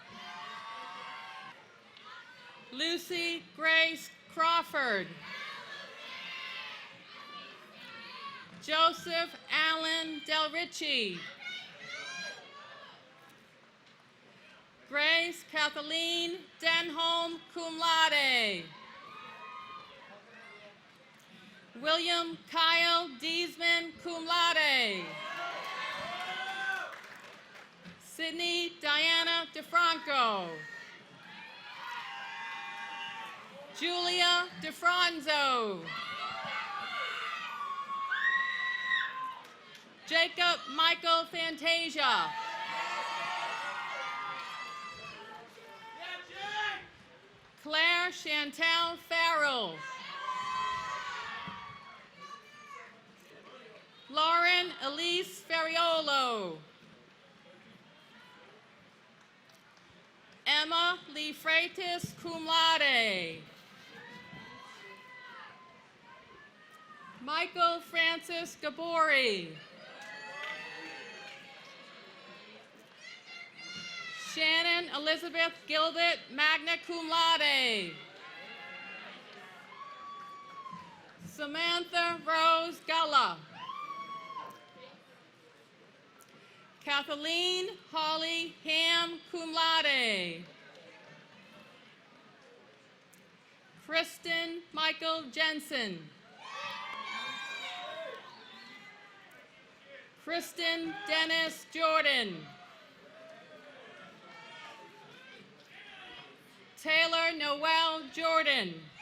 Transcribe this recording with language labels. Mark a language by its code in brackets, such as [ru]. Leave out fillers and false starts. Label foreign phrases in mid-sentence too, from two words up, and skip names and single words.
[en] Lucy Grace Crawford. Joseph Allen Del Ricci. Grace Kathleen Denholm, [la] cum laude. [en] William Kyle Deesman, [la] cum laude. [en] Sydney Diana DeFranco. Julia DeFranzo. Jacob Michael Fantasia. Claire Chantel Farrell. Lauren Elise Ferriolo. Emma Lee Freitas, [la] cum laude. [en] Michael Francis Gabori. Shannon Elizabeth Gilbert, [la] magna cum laude. [en] Samantha Rose Galla. Kathleen Holly Ham, [la] cum laude. [en] Kristen Michael Jensen. Kristen Dennis Jordan. Taylor Noel Jordan.